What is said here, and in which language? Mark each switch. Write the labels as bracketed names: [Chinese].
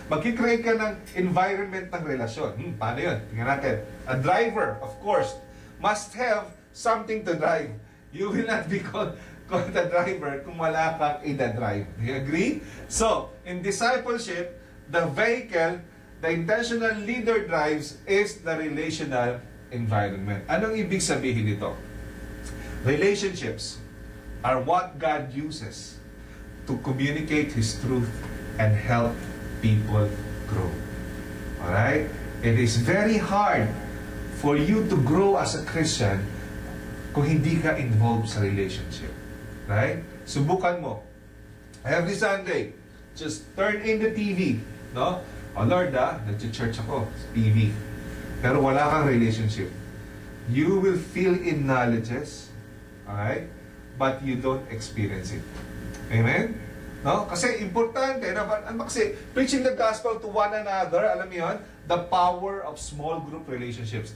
[Filipino] Magkikreate ka ng environment ng relasyon. Paano yun? Tingnan natin. [English] A driver, of course, must have something to drive. You will not be called a driver [Filipino] kung wala kang ida-drive. [English] Do you agree? So, in discipleship, the vehicle, the intentional leader drives is the relational environment. [Filipino] Anong ibig sabihin nito? [English] Relationships are what God uses to communicate His truth and help people grow. Alright? It is very hard for you to grow as a Christian [Filipino] kung hindi ka involved sa relationship. [English] Right? [Filipino] Subukan mo. [English] Every Sunday, just turn in the TV. No? [Filipino] Oh Lord, nag-church ako sa TV. Pero wala kang relationship. [English] You will fill in knowledges, alright? But you don't experience it. Amen? No? [Filipino] Kasi importante, kasi [English] preaching the gospel to one another, [Filipino] alam mo yun, [English] the power of small group relationships.